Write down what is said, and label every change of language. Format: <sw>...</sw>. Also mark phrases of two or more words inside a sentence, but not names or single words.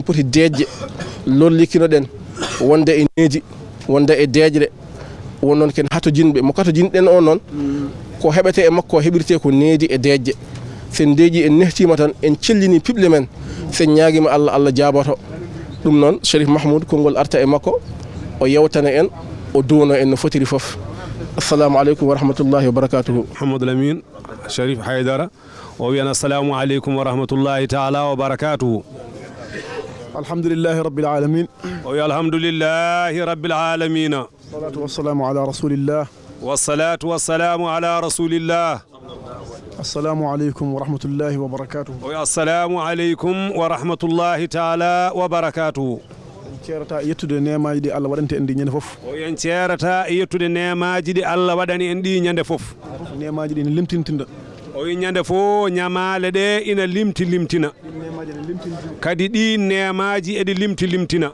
<ff>poti deejje lollikinoɗen wonde e needi wonde e deejre won noon ken hatojinɓe mo katojinɗen o noon ko heɓete e makko heɓirte ko needi e deejje sen deeƴi en nehtima tan en cellini piɓle men sen ñaaguima Allah Allah jaaboto ɗum noon Cherif Mahmoudou konngol arta e makko o yewtana en o duwono en no fotiri fof</ff> <ar>السلام عليكم ورحمة الله وبركاته</ar> <ff>Mouhamadou Lamine Cherif Haydara o wiyana</ff> <ar>السلام عليكم ورحمة الله تعالى وبركاته الحمد لله رب العالمين</ar> <ff>o wi</ff> <ar>الحمد لله رب العالمين الصلاة والسلام على رسول الله والصلاة والسلام على رسول الله السلام عليكم ورحمة الله وبركاته</ar> <ff>o wi</ff> <ar>السلام عليكم ورحمة الله تعالى وبركاته</ar> <ff>ceerata yettude nemaji ɗi Allah waɗante en ɗi ñande fof o en ceerata e yettude nemaji ɗi Allah waɗani en ɗi ñande fof nemaji ɗi ne limtintinda o wi ñande fof ñamale ɗe ina limtina kadi ɗi nemaji eɗi limtina</ff>